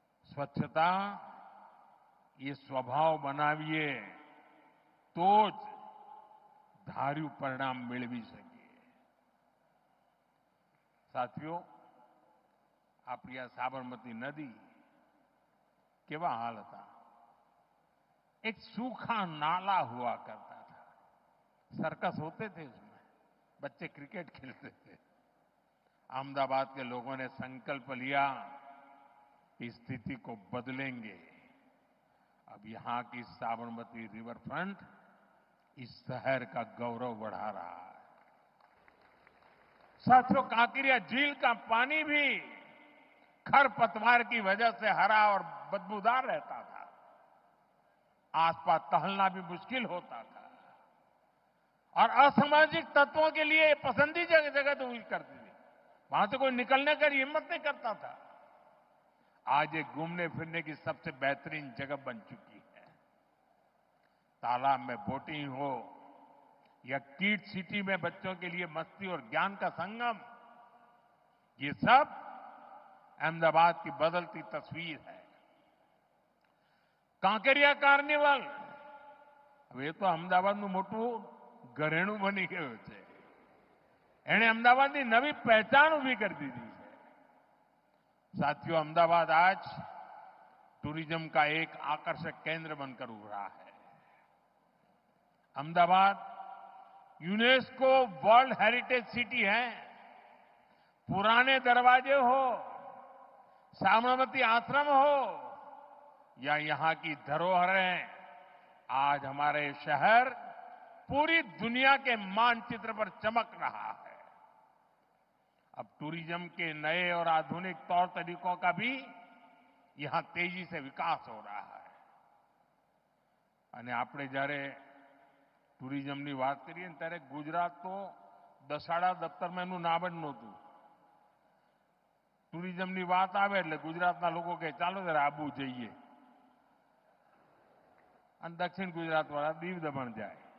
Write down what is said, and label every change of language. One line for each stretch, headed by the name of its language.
Gujarati: સ્વચ્છતા એ સ્વભાવ બનાવીએ તો જ ધાર્યું પરિણામ મેળવી શકીએ। સાથીઓ, આપણી આ સાબરમતી નદી કેવા હાલ હતા।
Hindi: एक सूखा नाला हुआ करता था। सर्कस होते थे उसमें, बच्चे क्रिकेट खेलते थे। अहमदाबाद के लोगों ने संकल्प लिया कि स्थिति को बदलेंगे। अब यहां की साबरमती रिवर फ्रंट इस शहर का गौरव बढ़ा रहा है। साथियों, कांकरिया झील का पानी भी खरपतवार की वजह से हरा और बदबूदार रहता था। आसपास टहलना भी मुश्किल होता था और असामाजिक तत्वों के लिए पसंदीदा जगह तो हुई करती थी। वहां से कोई निकलने का हिम्मत नहीं करता था। आज ये घूमने फिरने की सबसे बेहतरीन जगह बन चुकी है। तालाब में बोटिंग हो या किड सिटी में बच्चों के लिए मस्ती और ज्ञान का संगम, ये सब अहमदाबाद की बदलती तस्वीर है।
Gujarati: કાંકરિયા કાર્નિવલ હવે તો અમદાવાદનું મોટું ઘરેણું બની ગયું છે। એણે અમદાવાદની નવી પહેચાન ઊભી કરી દીધી છે।
Hindi: साथियों, अहमदाबाद आज टूरिज्म का एक आकर्षक केंद्र बनकर उभरा है। Ahmedabad UNESCO world heritage city है। पुराने दरवाजे हो, साबरमती आश्रम हो या यहां की धरोहरें, आज हमारे शहर पूरी दुनिया के मानचित्र पर चमक रहा है। अब टूरिज्म के नए और आधुनिक तौर तरीकों का भी यहां तेजी से विकास हो रहा है।
Gujarati: અને આપણે જ્યારે ટુરિઝમની વાત કરીએ ને ત્યારે ગુજરાત તો દસાડા દફતરમાં એનું નામ જ નહોતું। ટુરિઝમની વાત આવે એટલે ગુજરાતના લોકો કહે ચાલો જરા આબુ જઈએ, અને દક્ષિણ ગુજરાત વાળા દીવ દમણ જાય।